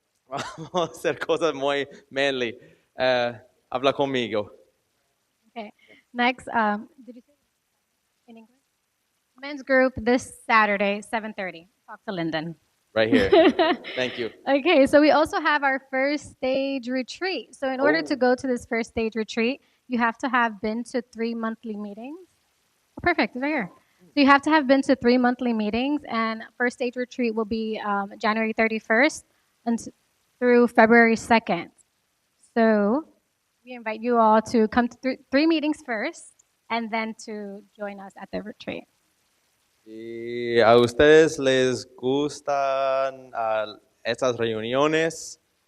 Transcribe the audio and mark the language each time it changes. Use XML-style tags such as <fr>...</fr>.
<es>Vamos a hacer cosas muy manly. Habla conmigo.</es> <en>Okay. Next, did you say in English? Men's group this Saturday, 7:30. Talk to Lyndon. Right here. Thank you. Okay, so we also have our first stage retreat. So in order to go to this first stage retreat, you have to have been to 3 monthly meetings. Oh, perfect, it's right here. So you have to have been to 3 monthly meetings, and first stage retreat will be January 31st through February 2nd. So we invite you all to come to three meetings first, and then to join us at the retreat.</en> <es>¿Y a ustedes les gustan estas reuniones?</es>